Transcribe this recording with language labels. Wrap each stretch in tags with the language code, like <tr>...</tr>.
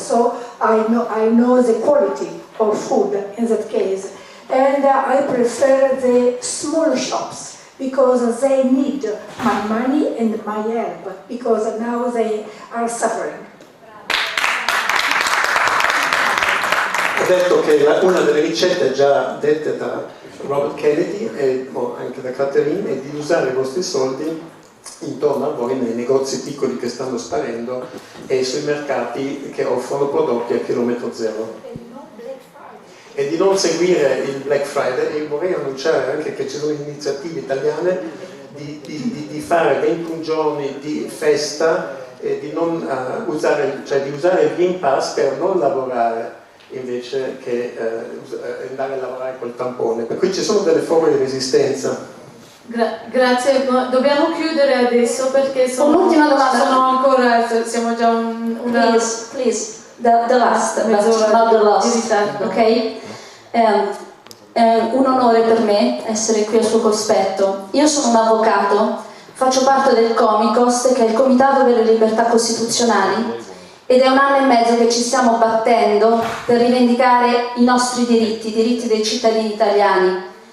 <en>So I know the quality of food in that case. And I prefer the small shops because they need my money and my help because now they are suffering.</en> <it>Ho detto che una delle ricette già dette da Robert Kennedy e anche da Catherine è di usare i vostri soldi intorno a voi nei negozi piccoli che stanno sparendo e sui mercati che offrono prodotti a chilometro zero. E di non seguire il Black Friday, e vorrei annunciare anche che ci sono iniziative italiane di fare 21 giorni di festa e di non usare, cioè di usare il Green Pass per non lavorare invece che andare a lavorare col tampone. Per cui ci sono delle forme di resistenza. Grazie, dobbiamo chiudere adesso perché un'ultima domanda. sono ancora, siamo già una...</it> <en>Please, the last, not the last, ok?</en> <it>È un onore per me essere qui al suo cospetto. Io sono un avvocato, faccio parte del Comicos, che è il Comitato per le Libertà Costituzionali, ed è 1 anno e mezzo che ci stiamo battendo per rivendicare i nostri diritti, i diritti dei cittadini italiani.</it>